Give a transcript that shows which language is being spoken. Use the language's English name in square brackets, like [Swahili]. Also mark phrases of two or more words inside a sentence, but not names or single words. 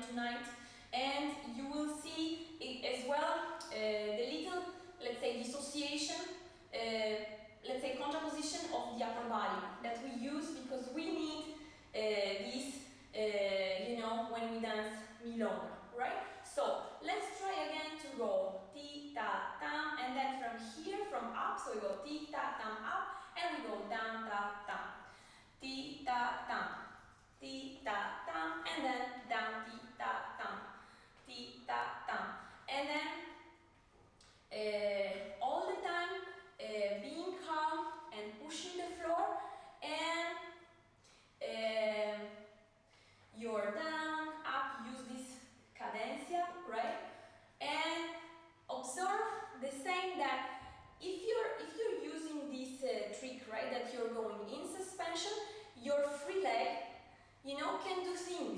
[English] tonight, and you will see it as well the little, let's say, dissociation. Let's say contraposition of the upper body that we use because we need this, when we dance milonga, right? So let's try again to go ti ta tam, and then from here, from up, so we go ti ta tam up, and we go down ta tam, ti ta tam, and then down ti ta tam, and then all the time being calm and pushing the floor, and you're down, up, use this cadencia, right? And observe the same that if you're using this trick, right, that you're going in suspension, your free leg, can do things.